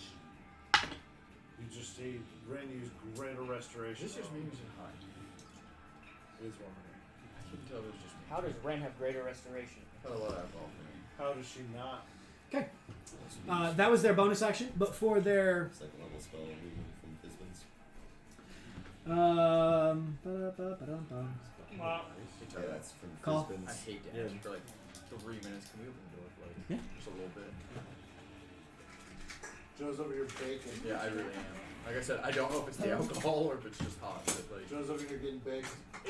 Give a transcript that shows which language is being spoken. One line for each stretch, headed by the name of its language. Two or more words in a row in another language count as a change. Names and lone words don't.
English: You just see Rynny's greater restoration. Is this just me using high? It is one of them. I can tell it was just me. How does Ren have greater restoration? Got a lot of alcohol for me. How does she not? Okay, that was their bonus action, but for their Second level spell removed from Fizban's. ba-da-ba-ba-dum-bum. Yeah, that's from Call. I Fizban's. hate damage for like 3 minutes. Can we open the door for like Yeah. just a little bit? Joe's over here baking. Yeah, I really am. Like I said, I don't know if it's the alcohol or if it's just hot. But like, Joe's over here getting baked.